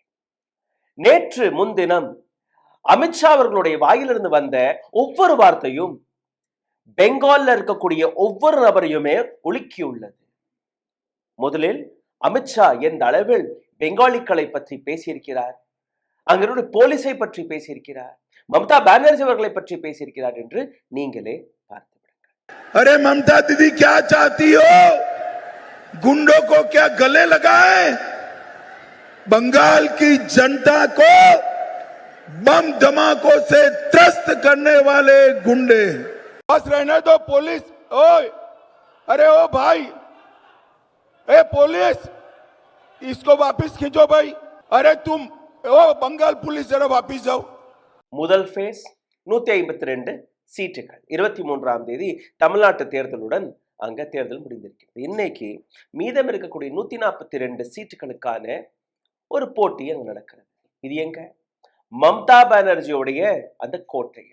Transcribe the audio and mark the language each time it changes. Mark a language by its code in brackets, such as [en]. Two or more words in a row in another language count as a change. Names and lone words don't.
[ta] நேற்று முன்தினம் அமித்ஷா அவர்களுடைய வாயிலிருந்து வந்த ஒவ்வொரு வார்த்தையும் பெங்கால்ல இருக்கக்கூடிய ஒவ்வொரு நபரையுமே உலுக்கியுள்ளது. முதலில் அமித்ஷா எந்த அளவில் பெங்காலிகளை பற்றி பேசியிருக்கிறார், அங்கிருந்த போலீஸை பற்றி பேசியிருக்கிறார், மம்தா பானர்ஜி அவர்களை பற்றி பேசியிருக்கிறார் என்று நீங்களே பார்த்து விடுங்கள். [hi] अरे ममता दीदी क्या चाहती हो? गुंडों को क्या गले लगाए? बंगाल की जनता को बम धमाकों से त्रस्त करने वाले गुंडे। बस रहने दो पुलिस। ओए, अरे ओ भाई, ए पुलिस, इसको वापस खींचो भाई। अरे तुम ओ बंगाल पुलिस, जरा वापस जाओ. [ta] முதல் ஃபேஸ் 152 சீட்டுகள். 23ஆம் தேதி தமிழ்நாட்டு தேர்தலுடன் அங்க தேர்தல் முடிந்திருக்கிறது. இன்னைக்கு மீதம் இருக்கக்கூடிய 142 சீட்டுகளுக்கான ஒரு போட்டி அங்க நடக்கிறது. இது எங்க? மம்தா பானர்ஜியோடைய அந்த கோட்டையில்.